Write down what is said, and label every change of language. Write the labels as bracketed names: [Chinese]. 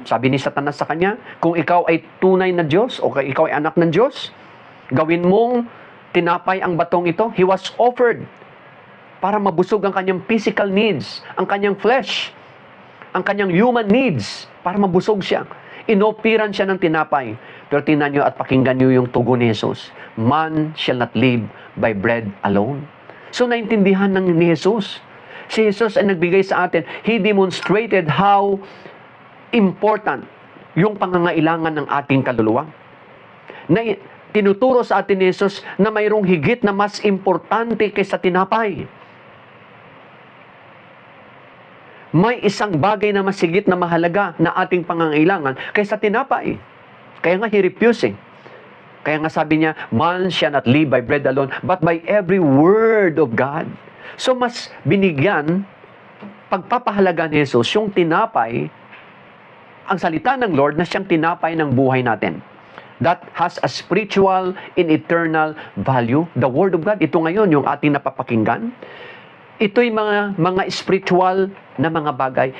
[Filipino] Sabi ni Satanas sa kanya, kung ikaw ay tunay na Diyos o ikaw ay anak ng Diyos, gawin mong tinapay ang batong ito. [English] He was offered [Filipino] para mabusog ang kanyang physical needs, ang kanyang flesh, ang kanyang human needs, para mabusog siya. Inopiran siya ng tinapay. Pero tingnan nyo at pakinggan nyo yung tugon ni Jesus. [English] Man shall not live by bread alone. [Filipino] So naintindihan ni Jesus. Si Jesus ay nagbigay sa atin. [English] He demonstrated how important [Filipino] yung pangangailangan ng ating kaluluwa. Na tinuturo sa atin ni Jesus na mayroong higit na mas importante kaysa tinapay. May isang bagay na mas higit na mahalaga na ating pangangailangan kaysa tinapay. Kaya nga [English] he refused [Filipino] eh. Kaya nga sabi niya, [English] man shall not live by bread alone, but by every word of God. [Filipino] So mas binigyan, pagpapahalaga ni Jesus, yung tinapay, ang salita ng Lord na siyang tinapay ng buhay natin. [English] That has a spiritual and eternal value. The Word of God, [Filipino] ito ngayon yung ating napapakinggan. Ito'y mga spiritual na mga bagay.